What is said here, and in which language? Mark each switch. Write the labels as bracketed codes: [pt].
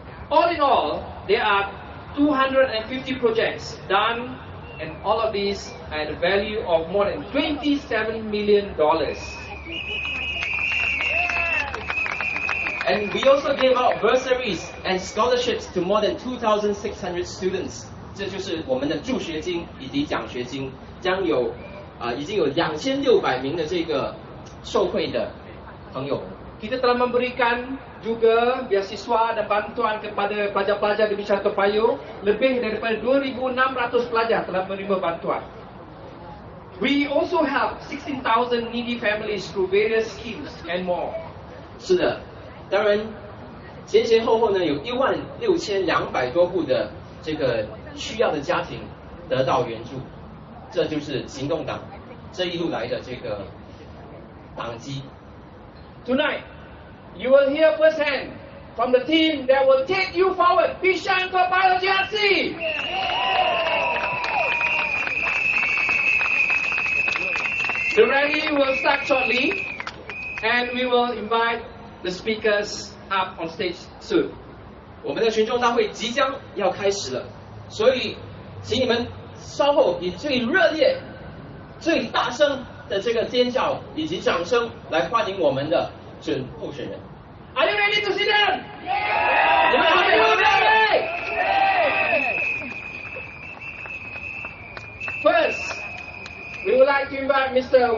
[en] All in all, there are 250 projects done, and all of these at a value of more than $27 million. And we also gave out bursaries and scholarships to more than 2,600 students. [zh] 这就是我们的助学金以及奖学金，已经有2600名的这个受惠的朋友。 [ms] Kita telah memberikan juga beasiswa dan bantuan kepada pelajar-pelajar di Bishan-Toa PAYOH. Lebih daripada 2,600 pelajar telah menerima bantuan. [en] We also help 16,000 needy families through various schemes and more. [zh] 是的，当然，前前后后呢有16200多户的这个需要的家庭得到援助，这就是行动党这一路来的这个党基。 [en] Tonight, you will hear firsthand from the team that will take you forward. Bishan-Toa PAYOH GRC. The rally will start shortly, and we will invite the speakers up on stage soon. [zh] 我们的群众大会即将要开始了，所以请你们稍后以最热烈、最大声的这个尖叫以及掌声来欢迎我们的准候选人。 [en] Are you ready to sit down? [zh] 你们还有准备？ [en] First, we would like to invite Mr.